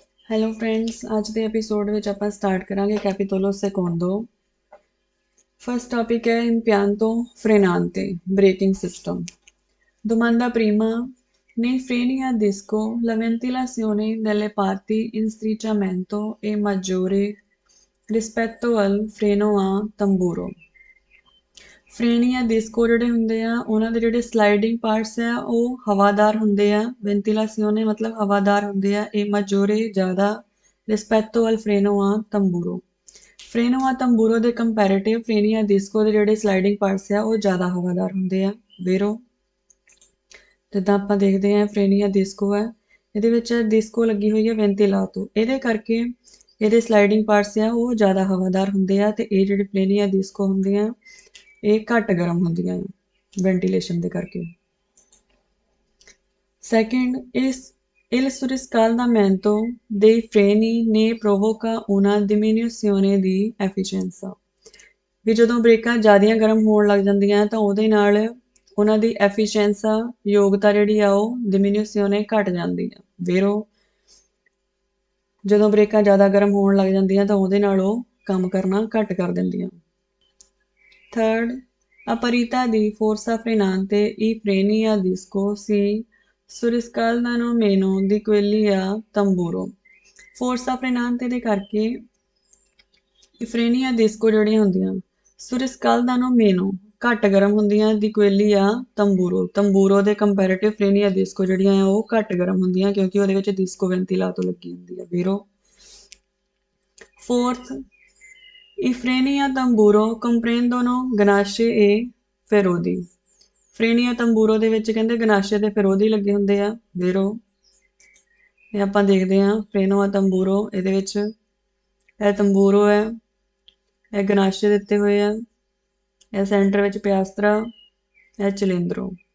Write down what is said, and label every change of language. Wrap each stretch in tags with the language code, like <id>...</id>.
<pa>Hello friends, ਅੱਜ ਦੇ episode ਵਿੱਚ ਆਪਾਂ ਸਟਾਰਟ ਕਰਾਂਗੇ ਕੈਪੀਟੋਲੋ ਸੈਕੋਂਡੋ। ਫਸਟ ਟੌਪਿਕ ਹੈ</pa> <it>impianto frenante</it> <en>braking system.</en> <it>Domanda prima: nei freni a disco la ventilazione delle parti in strisciamento è maggiore rispetto al freno a tamburo.</it> <pa>ਫਰੇਨੀ ਆ disco ਜਿਹੜੇ ਹੁੰਦੇ ਆ ਉਹਨਾਂ ਦੇ ਜਿਹੜੇ ਸਲਾਈਡਿੰਗ ਪਾਰਟਸ ਆ ਉਹ ਹਵਾਦਾਰ ਹੁੰਦੇ ਆ। ਵੈਂਟੀਲਾਸੀਓਨੇ ਮਤਲਬ ਹਵਾਦਾਰ ਹੁੰਦੇ ਆ। ਇਹ ਮਜੋਰੇ ਜ਼ਿਆਦਾ</pa> <it>ਰਿਸਪੈਕਟੋ ਅਲ ਫਰੇਨੋ ਆ ਤੰਬੂਰੋ।</it> <pa>ਫਰੇਨੋ ਆ ਤੰਬੂਰੋ ਦੇ ਕੰਪੈਰੇਟਿਵ ਫਰੇਨੀਆ ਡਿਸਕੋ ਦੇ ਜਿਹੜੇ ਸਲਾਈਡਿੰਗ ਪਾਰਟਸ ਆ ਉਹ ਜ਼ਿਆਦਾ ਹਵਾਦਾਰ ਹੁੰਦੇ ਆ। ਵੇਰੋ ਜਿੱਦਾਂ ਆਪਾਂ ਦੇਖਦੇ ਹਾਂ ਫਰੇਨੀਆ ਡਿਸਕੋ ਹੈ, ਇਹਦੇ ਵਿੱਚ ਡਿਸਕੋ ਲੱਗੀ ਹੋਈ ਹੈ ਵੈਂਟੀਲਾਤੋ, ਇਹਦੇ ਕਰਕੇ ਇਹਦੇ ਸਲਾਈਡਿੰਗ ਪਾਰਟਸ ਆ ਉਹ ਜ਼ਿਆਦਾ ਹਵਾਦਾਰ ਹੁੰਦੇ ਆ ਅਤੇ ਇਹ ਜਿਹੜੇ ਫਰੇਨੀਆ ਡਿਸਕੋ ਹੁੰਦੇ ਆ ਇਹ ਘੱਟ ਗਰਮ ਹੁੰਦੀਆਂ ਵੈਂਟੀਲੇਸ਼ਨ ਦੇ ਕਰਕੇ।</pa> <en>Second,</en> <it>il surriscaldamento dei freni ne provoca una diminuzione di efficienza.</it> <pa>ਵੀ ਜਦੋਂ ਬ੍ਰੇਕਾਂ ਜ਼ਿਆਦੀਆਂ ਗਰਮ ਹੋਣ ਲੱਗ ਜਾਂਦੀਆਂ ਤਾਂ ਉਹਦੇ ਨਾਲ ਉਹਨਾਂ ਦੀ ਐਫੀਸ਼ੀਐਂਸਾ ਯੋਗਤਾ ਜਿਹੜੀ ਆ ਉਹ ਡਿਮੀਨਿਊਸੀਓਨੇ ਘਟ ਜਾਂਦੀ ਆ। ਵੇਰੋ ਜਦੋਂ ਬ੍ਰੇਕਾਂ ਜ਼ਿਆਦਾ ਗਰਮ ਹੋਣ ਲੱਗ ਜਾਂਦੀਆਂ ਤਾਂ ਉਹਦੇ ਨਾਲ ਉਹ ਕੰਮ ਕਰਨਾ ਘੱਟ ਕਰ ਦਿੰਦੀਆਂ।</pa> <en>Third,</en> <it>a parità di forza frenante i freni a disco si surriscaldano meno di quelli a tamburo.</it> <pa>ਫੋਰਸਾ ਫਰੇਨਾਂਤੇ ਦੇ ਕਰਕੇ ਫਰੇਨੀਆ ਡਿਸਕੋ ਜਿਹੜੀਆਂ ਹੁੰਦੀਆਂ</pa> <it>ਸੁਰਿਸਕਲਦਾਨੋ ਮੇਨੋ</it> <pa>ਘੱਟ ਗਰਮ ਹੁੰਦੀਆਂ</pa> <it>ਦੀ ਕੁਏਲੀ ਆ ਤੰਬੂਰੋ।</it> <pa>ਤੰਬੂਰੋ ਦੇ ਕੰਪੈਰੇਟਿਵ ਫਰੇਨੀਆ ਡਿਸਕੋ ਜਿਹੜੀਆਂ ਆ ਉਹ ਘੱਟ ਗਰਮ ਹੁੰਦੀਆਂ ਕਿਉਂਕਿ ਉਹਦੇ ਵਿੱਚ ਡਿਸਕੋ ਵੈਂਟੀਲਾਤੋ ਲੱਗੀ ਹੁੰਦੀ ਆ। ਵੀਰੋ fourth,</pa> <it>i freni a tamburo comprendono ganasce e ferrodi.</it> <pa>ਫਰੇਨੀ ਆ ਤੰਬੂਰੋ ਦੇ ਵਿੱਚ ਕਹਿੰਦੇ ਗਨਾਸ਼ੇ ਤੇ ਫੈਰੋਦੀ ਲੱਗੇ ਹੁੰਦੇ ਆ। ਵੇਰੋ ਇਹ ਆਪਾਂ ਦੇਖਦੇ ਹਾਂ ਫਰੇਨੋ ਆ ਤੰਬੂਰੋ, ਇਹਦੇ ਵਿੱਚ ਇਹ ਤੰਬੂਰੋ ਹੈ, ਇਹ ਗਨਾਸ਼ੇ ਦਿੱਤੇ ਹੋਏ ਆ, ਇਹ ਸੈਂਟਰ ਵਿੱਚ ਪਿਆਸਤਰਾ, ਇਹ ਚਲਿੰਦਰੋ।</pa>